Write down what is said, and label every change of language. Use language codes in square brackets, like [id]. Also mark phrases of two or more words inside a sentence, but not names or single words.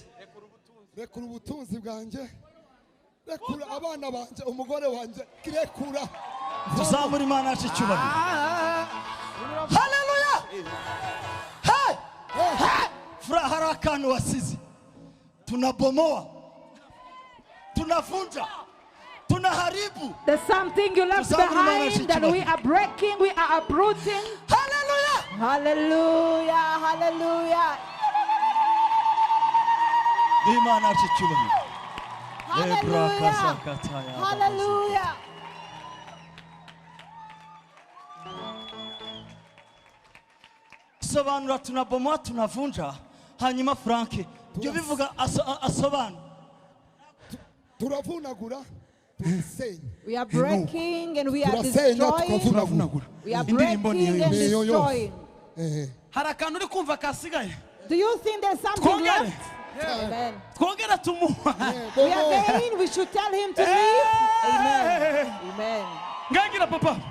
[rw] Rekura ubutunzi bwanjye. Rekura abana banje, umugore wanje, rekura. Tuzamura Imana yacu icyubahiro. Haleluya. Hey! Furaha hari akantu wasize. [sw] Tunabomoa. Tunavunja. Tunaharibu. [en] There's something you left behind that we are breaking, we are uprooting. Hallelujah. Hallelujah. Hallelujah. [rw] Imana yacu icyubahiro. Hallelujah. Hallelujah. Sobanura [sw] tunabomoa tunavunja [rw] hanyuma Frank byo bivuga asobanura. Turavunagura turasenya. [en] We are breaking and we are [rw] Turasenya [en] destroying. [rw] tukavunagura. [en] We are breaking and destroying. [rw] Hari akantu uri kumva kasigaye. [en] Do you think there's something left? Amen. [rw] Twongera tumuha. [en] We are going, we should tell him to leave. Amen. Amen. [rw] Ngangira papa.